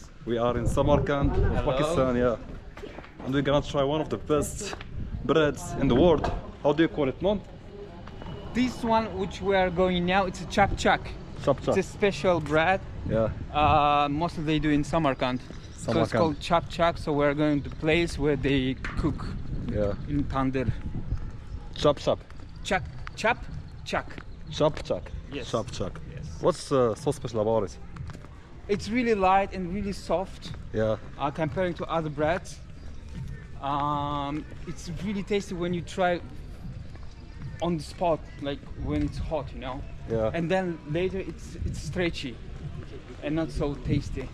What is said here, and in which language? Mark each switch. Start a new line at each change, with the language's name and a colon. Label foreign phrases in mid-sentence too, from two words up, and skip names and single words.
English: We are in Samarkand, Uzbekistan, yeah. And we're gonna try one of the best breads in the world. How do you call it, non? This one which we are going now, it's a Chap Chu. Chap Chu. It's a special bread. Yeah. Mostly they do in Samarkand. So it's called Chap Chu. So we're going to the place where they cook. Yeah. In tandoor. Chap Chu. Chap Chu. Chap Chu. Yes. Chap Chu. Yes. What's so special about it? It's really light and really soft. Yeah. Comparing to other breads. It's really tasty when you try on the spot, like when it's hot, you know. Yeah. And then later it's stretchy and not so tasty.